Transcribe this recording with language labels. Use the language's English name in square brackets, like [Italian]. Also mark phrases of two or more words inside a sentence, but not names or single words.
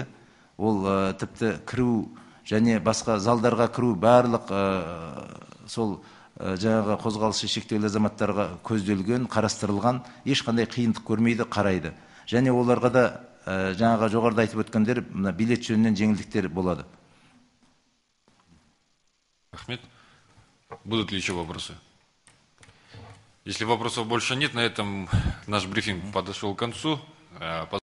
[Kazakh] Ол тіпті кіру және басқа залдарға кіру барлық сол жаңағы қозғалысы шектеулі азаматтарға көзделген, қарастырылған, ешқандай қиындық көрмейді, қарайды. Және оларға да жаңағы жоғарыда айтып өткендер билет жөнінен жеңілдіктер болады. Рахмет. [Russian] Будут ли еще вопросы? Если вопросов больше нет, на этом наш брифинг подошел к концу.